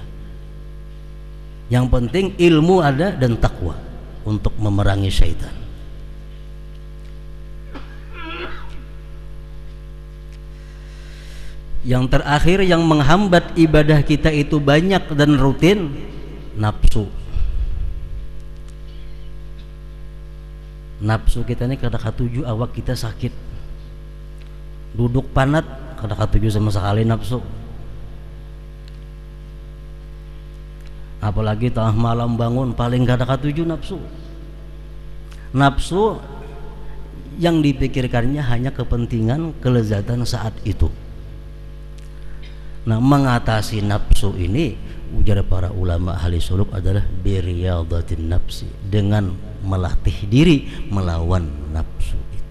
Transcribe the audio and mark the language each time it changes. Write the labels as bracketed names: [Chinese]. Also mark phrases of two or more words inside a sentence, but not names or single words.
[Indonesian] Yang penting ilmu ada dan takwa untuk memerangi syaitan. Yang terakhir yang menghambat ibadah kita itu banyak dan rutin, nafsu. [Banjar] Nafsu kita ini kada katuju, awak kita sakit. Duduk panat kada katuju sama sekali nafsu. Apalagi tengah malam bangun paling kada katuju nafsu. [Indonesian] Nafsu yang dipikirkannya hanya kepentingan kelezatan saat itu. Nah, mengatasi nafsu ini ujar para ulama ahli suluk adalah [Arabic] برياضة النفس, [Indonesian] dengan melatih diri melawan nafsu itu.